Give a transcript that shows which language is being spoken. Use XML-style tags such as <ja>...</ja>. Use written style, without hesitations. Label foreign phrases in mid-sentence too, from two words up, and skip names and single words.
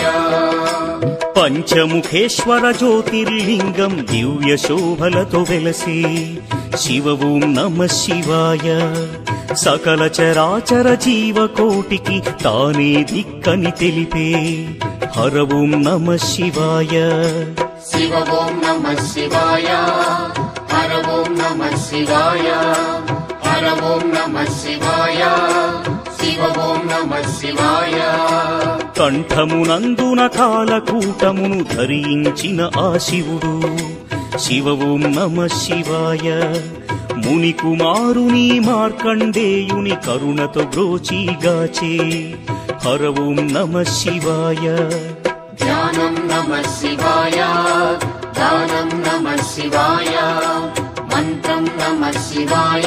<te>పంచముఖేశ్వర జ్యోతిర్లింగం దివ్య శోభలతో వెలసి.</te> <sa>శివ ఓం నమః శివాయ.</sa> <te>సకల చరాచర జీవకోటికి తానే దిక్కని తెలిపే.</te> <sa>హర ఓం నమః శివాయ. శివ ఓం నమః శివాయ, हर ओम नमः शिवाय हर ओम नमः शिवाय शिव ओम नमः शिवाय</sa> <te>కంఠమునందున కాలకూటమును ధరించిన ఆ శివుడు</te> <sa>శివ ఓం నమః శివాయ</sa> <te>ముని కుమారుని మార్కండేయుని కరుణతో బ్రోచిగాచే</te> <sa>హర ఓం నమః శివాయ ध्यानं नमः शिवाय दानं नमः शिवाय मंत्रं नमः शिवाय</sa>